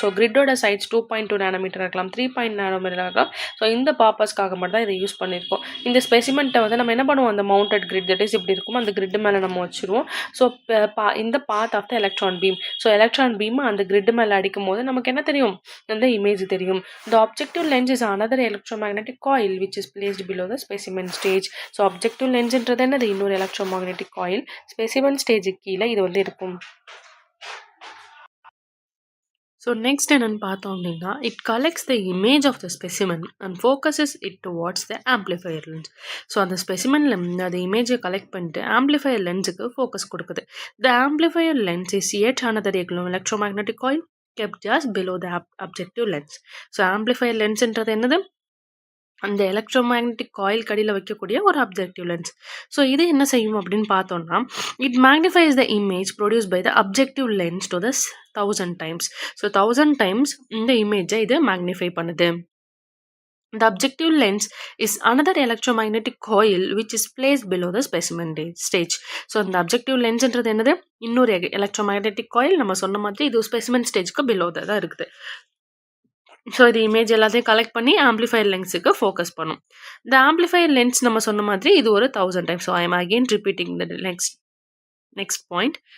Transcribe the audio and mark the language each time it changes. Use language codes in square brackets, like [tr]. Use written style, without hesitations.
[ta] So கிரிட்டோட sides 2.2 nanometre இருக்கலாம், 3 nanometre இருக்கலாம். So இந்த பர்பஸ்க்காக மட்டும் தான் இதை யூஸ் பண்ணியிருக்கோம். இந்த ஸ்பெசிமெண்ட்டை வந்து நம்ம என்ன பண்ணுவோம்? அந்த மவுண்டட் கிரிட் தட் இஸ் இப்படி இருக்கும். அந்த கிரிட் மேலே நம்ம வச்சுருவோம். ஸோ இந்த பாத் of the electron beam. So electron beam அந்த கிரிட் மேலே அடிக்கும் போது நமக்கு என்ன தெரியும்? அந்த இமேஜ் தெரியும். [en] The objective lens is another electromagnetic coil which is placed below the specimen stage. So objective lens [ta] என்றது என்னது? இன்னொரு [en] electromagnetic coil. [ta] Specimen stage கீழே இது வந்து இருக்கும். [en] so next [ta] என்னென்னு பார்த்தோம் அப்படின்னா, [en] It collects the image of the specimen and focuses it towards the amplifier lens. [ta] So அந்த ஸ்பெசிமனில் அந்த இமேஜை கலெக்ட் பண்ணிட்டு ஆம்ப்ளிஃபையர் லென்ஸுக்கு ஃபோக்கஸ் கொடுக்குது. [en] The amplifier lens is yet another electromagnetic coil kept just below the objective lens. [ta] So amplifier லென்ஸ்ன்றது என்னது? அந்த electromagnetic coil கடியில் வைக்கக்கூடிய ஒரு அப்ஜெக்டிவ் லென்ஸ். [en] so [ta] இது என்ன செய்யும் அப்படின்னு பார்த்தோம்னா, [en] It magnifies the image produce by the objective lens to the 1000 times. [ta] So 1000 times இந்த இமேஜை இது மேக்னிஃபை பண்ணுது. [en] The objective lens is another electromagnetic coil which is placed below the specimen stage. So the objective lens [ta] என்றது என்னது? இன்னொரு [en] electromagnetic coil. [ta] நம்ம சொன்ன மாதிரி இது specimen stageக்கு below தான் இருக்குது. ஸோ இது இமேஜ் எல்லாத்தையும் கலெக்ட் பண்ணி ஆம்ப்ளிஃபையர் லென்ஸுக்கு ஃபோக்கஸ் பண்ணும். [en] இந்த amplifier lens [ta] நம்ம சொன்ன மாதிரி இது ஒரு [en] 1000 times. So I am again repeating the next point.